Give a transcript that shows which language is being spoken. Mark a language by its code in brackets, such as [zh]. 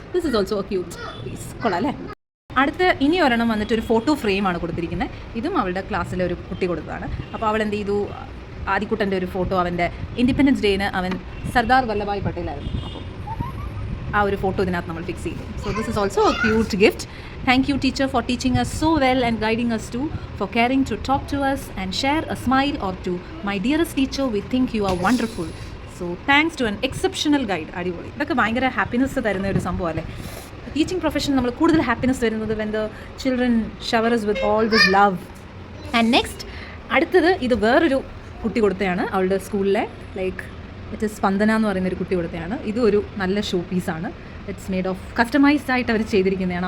[en] This is also cute piece. [ml] കൊള്ളാം അല്ലേ. അടുത്ത ഇനി ഒരെണ്ണം വന്നിട്ട് ഒരു ഫോട്ടോ ഫ്രെയിമാണ് കൊടുത്തിരിക്കുന്നത്. ഇതും അവളുടെ ക്ലാസ്സിലെ ഒരു കുട്ടി കൊടുത്തതാണ്. അപ്പോൾ അവൾ എന്ത് ചെയ്തു, ആദിക്കുട്ടൻ്റെ ഒരു ഫോട്ടോ, അവൻ്റെ ഇൻഡിപെൻഡൻസ് ഡേന് അവൻ സർദാർ വല്ലഭായ് പട്ടേലായിരുന്നു. അപ്പോൾ ആ ഒരു ഫോട്ടോ ഇതിനകത്ത് നമ്മൾ ഫിക്സ് ചെയ്തു. [en] So this is also a cute gift. Thank you, teacher, for teaching us so well and guiding us too, for caring to talk to us and share a smile or two. My dearest teacher, we think you are wonderful. So thanks to an exceptional guide. [ml] അടിപൊളി. ഇതൊക്കെ ഭയങ്കര happiness തരുന്ന ഒരു സംഭവം അല്ലേ. Teaching profession നമ്മൾ കൂടുതൽ happiness തരുന്നത് [en] when the children shower us with all this love. And next, [ml] അടുത്തത് ഇത് വേറൊരു കുട്ടി കൊടുത്തതാണ് അവളുടെ സ്കൂളിലെ, [en] like it is [ml] സ്പന്ദന എന്ന് പറയുന്ന ഒരു കുട്ടി കൊടുത്തതാണ്. ഇതും ഒരു നല്ല ഷോ പീസാണ്. [en] it's made of customized [ml] ആയിട്ട് അവർ ചെയ്തിരിക്കുന്നതാണ്.